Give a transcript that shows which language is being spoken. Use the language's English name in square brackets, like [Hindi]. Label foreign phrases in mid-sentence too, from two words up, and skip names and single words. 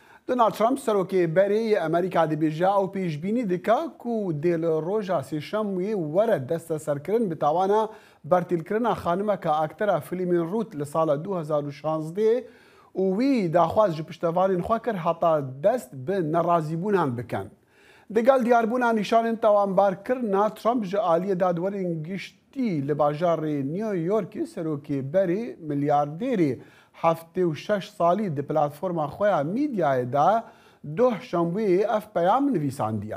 [Kurdish] دونالد ترامپ سەرۆکێ بەرەی ئەمریکا دەبێژا ئەو پێشبینی دکا و دێ لە ڕۆژە سێشەموێ وەرە دەستە سەرکردن بتاوانە بەرتیلکردنا خانمەکە ئاکتەرە فیلمین ڕوت لە ساڵە 2016 و وی داخواز ji piştevanên xwe kir heta dest bi nerazîbûnan bikin. Digel diyarbûna nîşanên tawanbarkirina Trump ji aliyê dadwerên giştî li bajarê New Yorkê serokê berê milyardêrê 76 salî di platforma xwe ya mîdyayê de doh şembûyê ev peyam nivîsandiye.